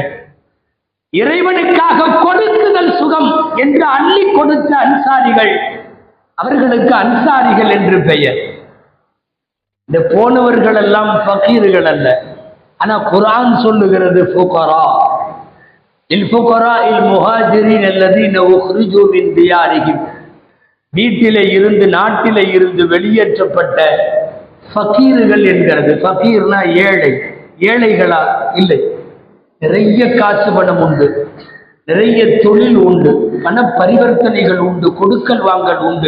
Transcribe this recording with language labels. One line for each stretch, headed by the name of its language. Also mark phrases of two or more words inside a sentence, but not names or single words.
Tamil: இறைவனுக்காக கொடுக்குதல் சுகம் என்று அள்ளி கொடுத்த அன்சாரிகள், அவர்களுக்கு அன்சாரிகள் என்று பெயர். இந்த போனவர்கள் எல்லாம் ஃபகீர்கள் அல்ல. ஆனா குர்ஆன் சொல்லுகிறது ஃபுகரா
Arabic: المهاجرين الذين اخرجوا من ديارهم,
Tamil: வீட்டிலே இருந்து, நாட்டிலே இருந்து வெளியேற்றப்பட்ட ஃபகீர்கள் என்கிறது. ஃபகீர்னா ஏழை. ஏழைகளா? இல்லை. நிறைய காசு பணம் உண்டு, நிறைய தொழில் உண்டு, பண பரிவர்த்தனைகள் உண்டு, கொடுக்கல் வாங்கல் உண்டு.